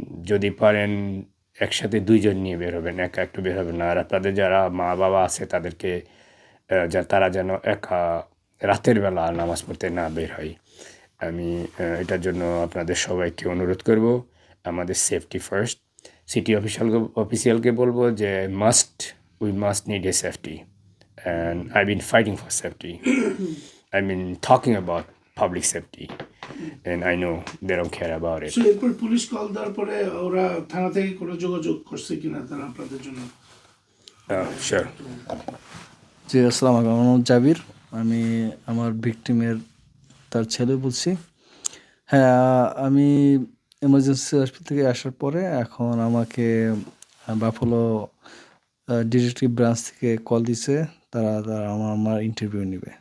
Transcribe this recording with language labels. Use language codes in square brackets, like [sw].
[bn] যদি পারেন একসাথে 2 জন নিয়ে বের হবেন, একা একটু বের হবেন না। আর আপনাদের যারা মা বাবা আছে তাদেরকে তারা যেন একা রাতের বেলা নামাজ পড়তে না বের হয়। আমি এটার জন্য আপনাদের সবাইকে অনুরোধ করব, আমাদের সেফটি ফার্স্ট। সিটি অফিসিয়ালকে বলবো যে [en] we must need a safety, and I've been fighting for safety. I've been talking about public safety, and I know they don't care about it. So [bn] এরপর পুলিশ কল দেওয়ার পরে ওরা থানা থেকে কোনো যোগাযোগ করছে কিনা তারা আপনাদের জন্য? [en] Sure. [bn] জি, আসসালামু আলাইকুম। আমার নাম জাবির, আমি আমার ভিকটিমের তার ছেলে বলছি। হ্যাঁ, আমি এমার্জেন্সি হাসপাতাল থেকে আসার পরে এখন আমাকে বাফলো ডিটেকটিভ ব্রাঞ্চ থেকে কল দিছে, তারা আমার ইন্টারভিউ নেবে।